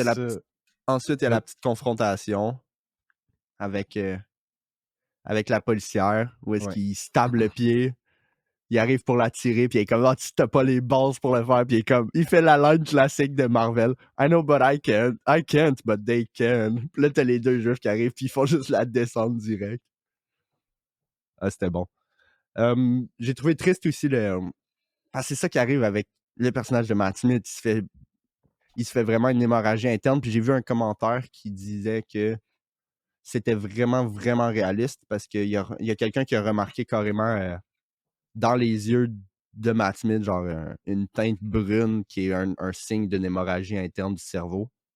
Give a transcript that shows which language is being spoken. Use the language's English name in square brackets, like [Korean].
[French] il y a la petite confrontation avec la policière, où est-ce qu'il se table le pied. Il arrive pour la tirer, puis il est comme tu t'as pas les balls pour le faire, puis il fait la line classique de Marvel. [English] I know, but I can't, but they can. [French] Puis là, t'as les deux juifs qui arrivent, puis ils font juste la descente direct. Ah, c'était bon. J'ai trouvé triste aussi parce que c'est ça qui arrive avec le personnage de Matt Smith. Il se fait vraiment une hémorragie interne. Puis j'ai vu un commentaire qui disait que c'était vraiment, vraiment réaliste parce qu'il y a quelqu'un qui a remarqué carrément dans les yeux de Matt Smith, genre une teinte brune qui est un signe d'une hémorragie interne du cerveau.